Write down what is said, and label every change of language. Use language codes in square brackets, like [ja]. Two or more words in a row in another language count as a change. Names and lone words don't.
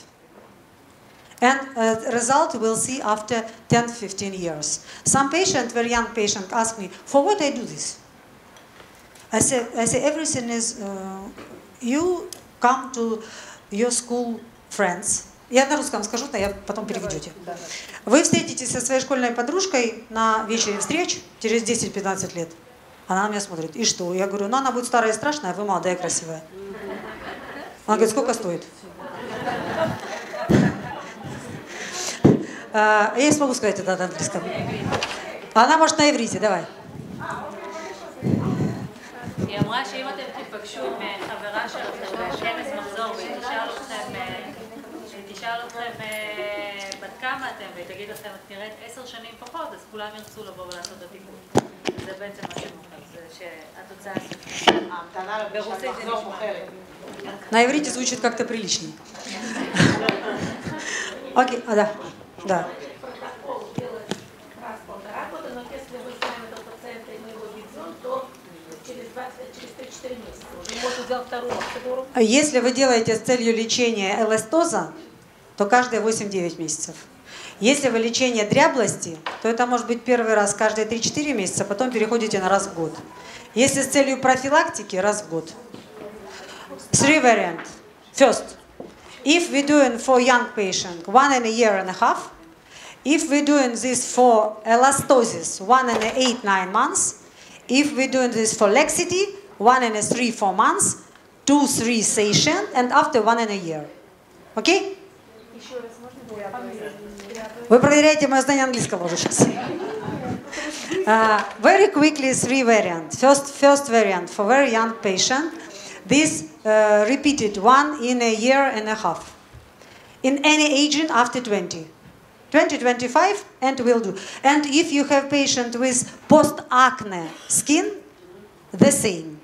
[en] And result we'll see after 10-15 years. Some patient, very young patient, ask me, for what I do this? I say everything is, you come to your school friends. [ru] Я на русском скажу, а я потом переведете. Вы встретитесь со своей школьной подружкой на вечере встреч через 10-15 лет. Она на меня смотрит. И что? Я говорю, ну она будет старая и страшная, а вы молодая и красивая. Она говорит, сколько стоит? Я не смогу сказать это на английском. Она может на иврите, давай. [he] היא אמרה שאם אתם תפגשו מחברה שלכם בכנס מחזור והיא תשאל אתכם בת כמה אתם והיא תגיד לכם את נראית 10 שנים פחות, אז כולם ירצו לבוא ולעשות את הטיפול. זה בעצם מה שמוכר, זה שהתוצאה הסופית. ברוסית זה נשמע. [ru] На иврите звучит как-то приличнее. Окей, да. Да. Если вы делаете с целью лечения эластоза, то каждые 8-9 месяцев. Если вы лечение дряблости, то это может быть первый раз каждые 3-4 месяца, потом переходите на раз в год. Если с целью профилактики, раз в год. [en] Three variants. First, if we're doing for young patient 1 in a year and a half, if we're doing this for elastosis 1 in 8-9 months, if we're doing this for laxity 1 in 3-4 months, 2-3 sessions, and after 1 in a year. Okay? [ru] Вы проверяете мое знание английского уже сейчас. [en] Very quickly, 3 variants. First variant for very young patient. This repeated 1 in a year and a half. In any aging after 20. 20-25 and will do. And if you have patient with post-acne skin, the same.